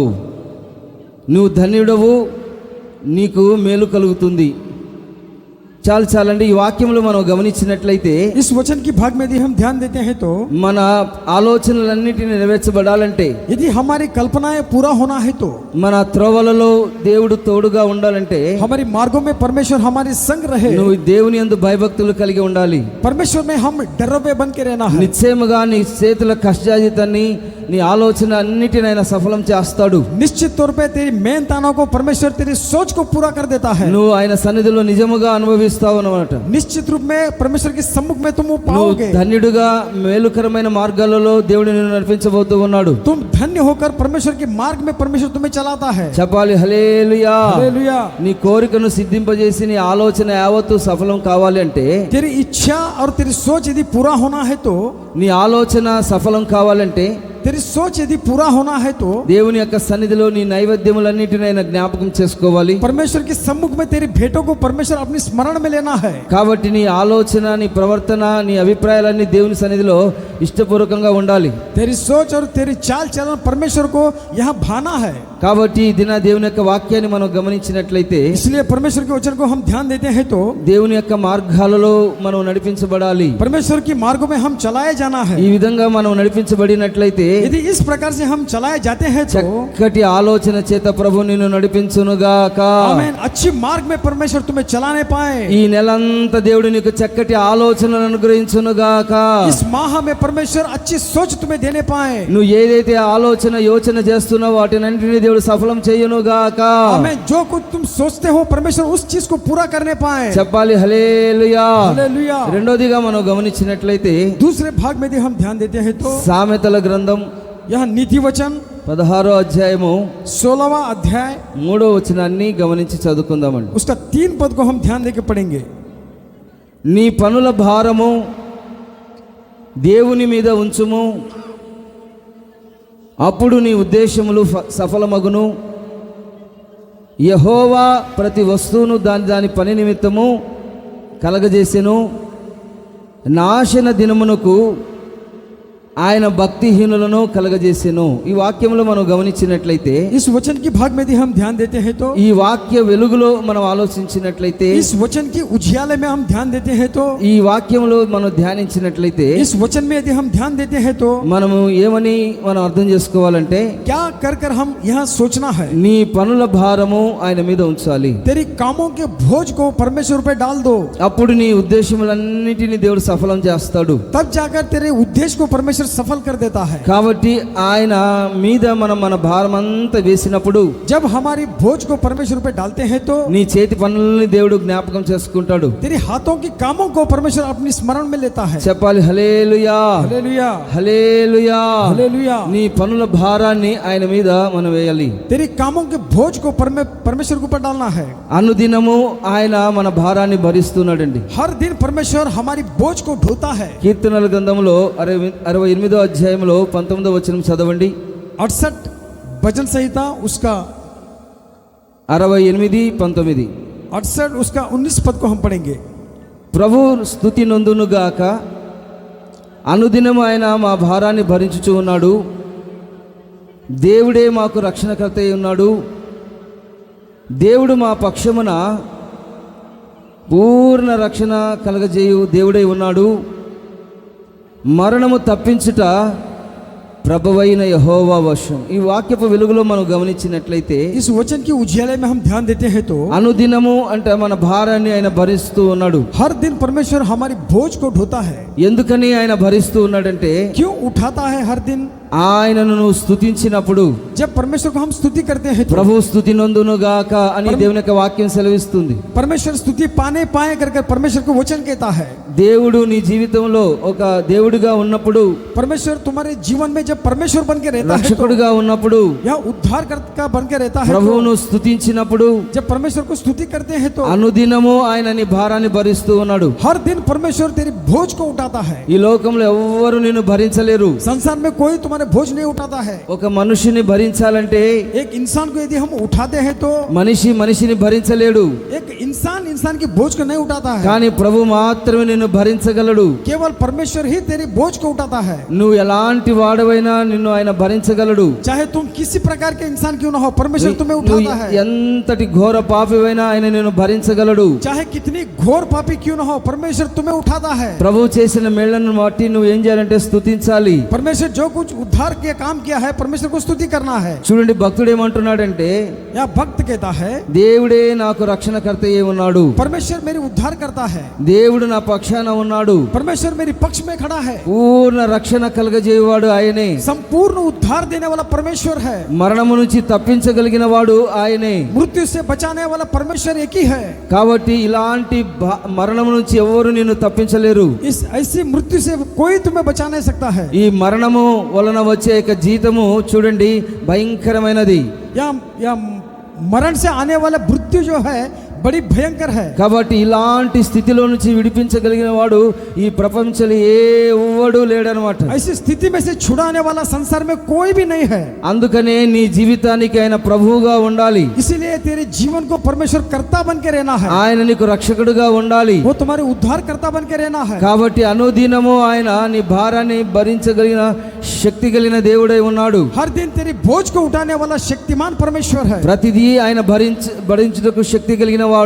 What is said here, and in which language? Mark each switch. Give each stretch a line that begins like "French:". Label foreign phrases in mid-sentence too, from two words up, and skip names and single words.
Telugu: నువ్వు ధన్యుడవు, నీకు మేలు కలుగుతుంది. చాలండి, ఈ వాక్యంలో మనం గమనించినట్లయితే
Hindi: इस वचन की भाग में यदि हम ध्यान देते हैं तो
Telugu: మన ఆలోచనలన్నిటిని నెరవేర్చబడాలంటే,
Hindi: यदि हमारी कल्पनाएं पूरा होना है तो
Telugu: మన త్రోవలలో దేవుడు తోడుగా ఉండాలంటే
Hindi: हमारी मार्गों में परमेश्वर हमारे संग रहे।
Telugu: నువ్వు దేవుని యందు భయభక్తులు కలిగి ఉండాలి.
Hindi: परमेश्वर में हम डरोबे बन के रहना है।
Telugu: నిశ్చయముగా నీ చేతుల కష్టాజితాన్ని, నీ ఆలోచన అన్నిటిని ఆయన సఫలం చేస్తాడు.
Hindi: निश्चित तौर पे तेरी मेहनतानों को परमेश्वर तेरी सोच को पूरा कर देता है।
Telugu: నువ్వు ఆయన సన్నిధిలో నిజముగా అనుభవిస్తావు అన్నమాట.
Hindi: निश्चित रूप में परमेश्वर के सम्मुख में तुम वो
Telugu: నువ్వు
Hindi: पाओगे।
Telugu: ధన్యుడుగా మేలుకరమైన మార్గాలలో దేవుడు నిన్ను నడిపించబోతూ ఉన్నాడు.
Hindi: तुम धन्य होकर परमेश्वर के मार्ग में परमेश्वर तुम्हें चलाता है।
Telugu: చెప్పాలి హల్లెలూయా.
Hindi: हालेलुया।
Telugu: నీ కోరికను సిద్ధింపజేసి నీ ఆలోచన యావత్తు సఫలం కావాలి అంటే,
Hindi: तेरी इच्छा और तेरी सोच यदि पूरा होना है तो
Telugu: నీ ఆలోచన సఫలం కావాలంటే,
Hindi: तेरी सोच यदि पूरा होना है तो
Telugu: దేవుని యొక్క సన్నిధిలో నీ నైవేద్యములన్నిటిని ఆయన జ్ఞాపకం చేసుకోవాలి.
Hindi: परमेश्वर के सम्मुख में तेरी भेंटों को परमेश्वर अपने स्मरण में लेना है।
Telugu: కాబట్టి నీ ఆలోచన, నీ ప్రవర్తన, నీ అభిప్రాయాలన్నీ దేవుని సన్నిధిలో ఇష్టపూర్వకంగా ఉండాలి.
Hindi: तेरी सोच और तेरी चाल चलन परमेश्वर को यहाँ भाना है।
Telugu: కాబట్టి ఈ దిన దేవుని యొక్క వాక్యాన్ని మనం గమనించినట్లయితే,
Hindi: इसलिए परमेश्वर के वचन को हम ध्यान देते हैं तो
Telugu: దేవుని యొక్క మార్గాలలో మనం నడిపించబడాలి.
Hindi: परमेश्वर की मार्गों में हम चलाए जाना है।
Telugu: ఈ విధంగా మనం నడిపించబడినట్లయితే
Hindi: यदि इस प्रकार से हम चलाए जाते हैं तो
Telugu: చక్కటి ఆలోచన చేత ప్రభు నిన్ను నడిపించునుగాక.
Hindi: आमीन। अच्छी मार्ग में परमेश्वर तुम्हें चलाने पाए।
Telugu: ఈ నెలంతా దేవుడు నీకు చక్కటి ఆలోచనలు అనుగ్రహించునుగాక.
Hindi: इस माह में परमेश्वर अच्छी सोच तुम्हें देने पाए।
Telugu: నువ్వు ఏదైతే ఆలోచన యోచన చేస్తున్నావో వాటినన్నిటిని దేవుడు సఫలం చేయునుగాక.
Hindi: आमीन। जो कुछ तुम सोचते हो परमेश्वर उस चीज को पूरा करने पाए।
Telugu: చెప్పాలి హల్లెలూయా.
Hindi: हालेलुया।
Telugu: రెండోదిగా మనం గమనించినట్లయితే,
Hindi: दूसरे भाग में यदि हम ध्यान देते हैं तो
Telugu: సామెతల గ్రంథం
Hindi: यहाँ नीति वचन
Telugu: 16వ అధ్యాయము
Hindi: 16वां अध्याय
Telugu: 3వ వచనాన్ని గమనించి చదువుకుందామండి.
Hindi: उसका 3 पद को हम ध्यान देके पढ़ेंगे।
Telugu: నీ పనుల భారము దేవుని మీద ఉంచుము, అప్పుడు నీ ఉద్దేశములు సఫలమగును. యెహోవా ప్రతి వస్తువును దాని పని నిమిత్తము కలగజేసెను. నాశన దినమునకు ఆయన భక్తిహీనులను కలగజేసెను. ఈ వాక్యంలో మనం గమనించినట్లయితే,
Hindi: इस वचन की भाग में यदि हम ध्यान देते हैं तो
Telugu: ఈ వాక్య వెలుగులో మనం ఆలోచించినట్లయితే,
Hindi: इस वचन की उजियाले में हम ध्यान देते हैं तो
Telugu: ఈ వాక్యంలో మనం ధ్యానించినట్లయితే,
Hindi: इस वचन में यदि हम ध्यान देते हैं तो
Telugu: మనము ఏమని మనం అర్థం చేసుకోవాలంటే,
Hindi: क्या कर हम यहाँ सोचना है।
Telugu: నీ పనుల భారము ఆయన మీద ఉంచాలి.
Hindi: तेरी कामों के बोझ को परमेश्वर पे डाल दो,
Telugu: అప్పుడు నీ ఉద్దేశములన్నిటిని దేవుడు సఫలం చేస్తాడు.
Hindi: तब जाकर तेरे उद्देश्य को परमेश्वर सफल कर देता है।
Telugu: కాబట్టి ఆయన మీద మనం మన భారం అంతా వేసినప్పుడు
Hindi: जब हमारी बोझ को परमेश्वर पे डालते हैं तो
Telugu: నీ చేతి పనులని దేవుడు జ్ఞాపకం చేసుకుంటాడు.
Hindi: तेरी हाथों की कामों को परमेश्वर अपनी स्मरण में लेता है।
Telugu: చెప్పాలి హల్లెలూయా,
Hindi: हालेलुया,
Telugu: హల్లెలూయా.
Hindi: हालेलुया।
Telugu: నీ పనుల భారాన్ని ఆయన మీద మనం వేయాలి.
Hindi: तेरी कामों के बोझ को परमेश्वर के ऊपर डालना है।
Telugu: అనుదినము ఆయన మన భారాన్ని భరిస్తున్నాడండి.
Hindi: हर दिन परमेश्वर हमारी बोझ को ढोता है।
Telugu: కీర్తనల గ్రంథంలో 68వ అధ్యాయంలో 19వ వచనం చదవండి.
Hindi: 68 भजन संहिता उसका 68, 19. 68 उसका 19 पद को हम पढ़ेंगे।
Telugu: ప్రభు స్తుతి నొందునుగాక. అనుదినము ఆయన మా భారాన్ని భరించుచూ ఉన్నాడు. దేవుడే మాకు రక్షణకర్త అయి ఉన్నాడు. దేవుడు మా పక్షమున పూర్ణ రక్షణ కలగజేయు దేవుడై ఉన్నాడు. మరణము తప్పించుట ప్రభువైన యెహోవా వశం. ఈ వాక్యపు వెలుగులో మనం గమనించినట్లయితే
Hindi: इस वचन की उजियाले में हम ध्यान देते हैं तो
Telugu: అనుదినము అంటే మన భారాన్ని ఆయన భరిస్తూ ఉన్నాడు.
Hindi: हर दिन परमेश्वर हमारी बोझ को ढोता है।
Telugu: ఎందుకని ఆయన భరిస్తూ ఉన్నాడంటే
Hindi: क्यों उठाता है हर दिन?
Telugu: ఆయనను నువ్వు స్తుతించినప్పుడు
Hindi: जब परमेश्वर को हम स्तुति करते हैं तो
Telugu: ప్రభు స్తుతి నొందునుగాక అని దేవుని యొక్క వాక్యం సెలవిస్తుంది.
Hindi: परमेश्वर स्तुति पाने पाए कर परमेश्वर को वचन कहता है।
Telugu: దేవుడు నీ జీవితంలో ఒక దేవుడిగా ఉన్నప్పుడు,
Hindi: परमेश्वर तुम्हारे जीवन में जब परमेश्वर बन के रहता है तो
Telugu: రక్షకుడిగా ఉన్నప్పుడు,
Hindi: या उद्धारकर्ता बन के रहता है तो
Telugu: ప్రభువును స్తుతించినప్పుడు
Hindi: जब परमेश्वर को स्तुति करते हैं तो
Telugu: అనుదినము ఆయన నీ భారాన్ని భరిస్తూ ఉన్నాడు.
Hindi: हर दिन परमेश्वर तेरी बोझ को उठाता है।
Telugu: ఈ లోకంలో ఎవ్వరు నిన్ను భరించలేరు.
Hindi: संसार में कोई तुम्हारे बोझ नहीं उठाता है।
Telugu: ఒక మనిషిని భరించాలంటే
Hindi: एक इंसान को यदि हम उठाते हैं तो
Telugu: మనిషిని భరించలేడు.
Hindi: एक इंसान की बोझ को नहीं उठाता है,
Telugu: కానీ ప్రభు మాత్రమే నిన్ను భరించగలడు.
Hindi: केवल परमेश्वर ही तेरी बोझ को उठाता है।
Telugu: నువ్వు ఎలాంటి వాడవైనా నిన్ను ఆయన భరించగలడు.
Hindi: चाहे तुम किसी प्रकार के इंसान क्यों ना हो, परमेश्वर तुम्हें
Telugu: నువ్వు
Hindi: उठाता है।
Telugu: ఎంతటి ఘోర పాపివైనా ఆయన నిన్ను భరించగలడు.
Hindi: चाहे कितनी घोर पापी क्यों ना हो, परमेश्वर तुम्हें उठाता है।
Telugu: ప్రభు చేసిన మేళ్లను బట్టి నువ్వు ఏం చేయాలంటే స్తుతించాలి.
Hindi: परमेश्वर जो कुछ उद्धार के काम किया है, परमेश्वर को स्तुति करना है।
Telugu: చూడండి భక్తుడు ఏమంటున్నాడంటే,
Hindi: या भक्त कहता है
Telugu: దేవుడే నాకు రక్షణకర్త అయి ఉన్నాడు.
Hindi: परमेश्वर मेरी उद्धार करता है,
Telugu: దేవుడు నా పక్షాన ఉన్నాడు.
Hindi: परमेश्वर मेरी पक्ष में खड़ा है।
Telugu: పూర్ణ రక్షణ కలగజేయవాడు ఆయనే.
Hindi: संपूर्ण उद्धार देने वाला परमेश्वर है।
Telugu: మరణము నుంచి తప్పించగలిగిన వాడు ఆయనే.
Hindi: मृत्यु से बचाने वाला परमेश्वर एक ही है।
Telugu: కాబట్టి ఇలాంటి మరణము నుంచి ఎవరు నిన్ను తప్పించలేరు.
Hindi: इस ऐसी मृत्यु से कोई तुम्हें बचा नहीं सकता है।
Telugu: ఈ మరణము వలన వచ్చే యొక్క జీతము చూడండి భయంకరమైనది.
Hindi: या मरण से आने वाला मृत्यु जो है बड़ी भयंकर है।
Telugu: కాబట్టి ఇలాంటి స్థితిలో నుంచి విడిపించగలిగిన వాడు ఈ ప్రపంచంలో ఎవడు లేడనమాట.
Hindi: ऐसी स्थिति में से छुड़ाने वाला संसार में कोई भी नहीं है।
Telugu: అందుకనే నీ జీవితానికి ఆయన ప్రభువుగా ఉండాలి.
Hindi: इसीलिए तेरे जीवन को परमेश्वर कर्ता बन के रहना है।
Telugu: ఆయన నీకు రక్షకుడుగా ఉండాలి.
Hindi: वो तुम्हारे उद्धार कर्ता बन के रहना है।
Telugu: కాబట్టి అనుదినము ఆయన నీ భారాన్ని భరించగలిగిన శక్తి కలిగిన దేవుడై ఉన్నాడు.
Hindi: हर दिन तेरी बोझ को उठाने वाला शक्तिमान परमेश्वर है।
Telugu: ప్రతిదీ ఆయన భరించుటకు శక్తి కలిగిన వాడు.